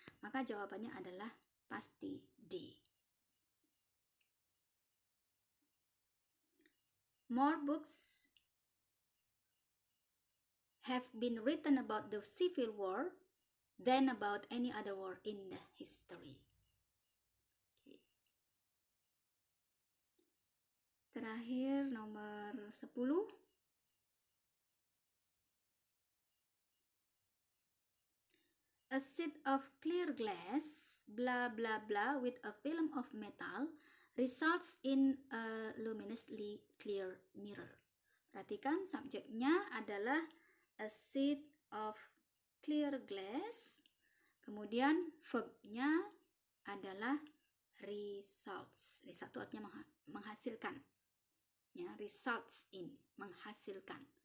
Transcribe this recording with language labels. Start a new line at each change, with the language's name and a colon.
Indonesian: Maka jawabannya adalah pasti D.
English: More books have been written about the Civil War than about any other war in the history.
Indonesian: Terakhir nomor 10.
English: A sheet of clear glass, blah blah blah, with a film of metal results in a luminously clear mirror.
Indonesian: Perhatikan subjeknya adalah
English: a sheet of clear glass.
Indonesian: Kemudian verbnya adalah results. Result itu artinya menghasilkan. Ya, results in, menghasilkan.